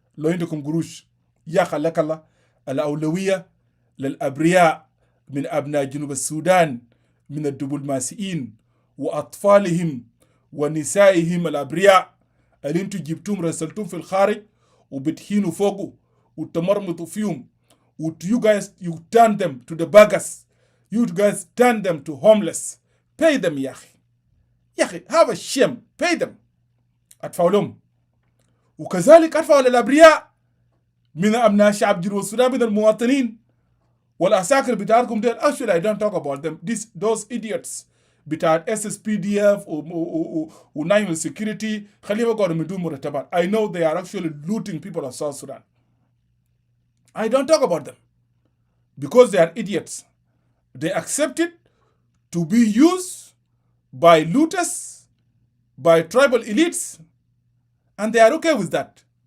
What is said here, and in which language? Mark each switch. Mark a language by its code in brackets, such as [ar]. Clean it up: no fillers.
[ar] لو عندكم قروش يا خليك الله. الأولوية للأبرياء من أبناء جنوب السودان من الدبلوماسيين وأطفالهم ونسائهم الأبرياء اللي انتوا جبتوهم رسلتوهم في الخارج وبتهينوا فوقه وتمرمطوا فيهم [en] you guys you turn them to the beggars, you guys turn them to homeless. pay them [ar] يا أخي [en] have a shame. pay them. [ar] أدفعوا لهم. وكذلك أدفعوا للأبرياء من أبناء شعب جنوب السودان من المواطنين والعساكر بتاعتكم ديل. [en] actually I don't talk about them. Those idiots [ar] بتاعت SSPDF و [en] national security [ar] خليهم يقعدوا من دون مرتبات. [en] I know they are actually looting people of South Sudan. I don't talk about them because they are idiots. They accepted to be used by looters, by tribal elites, and they are okay with that.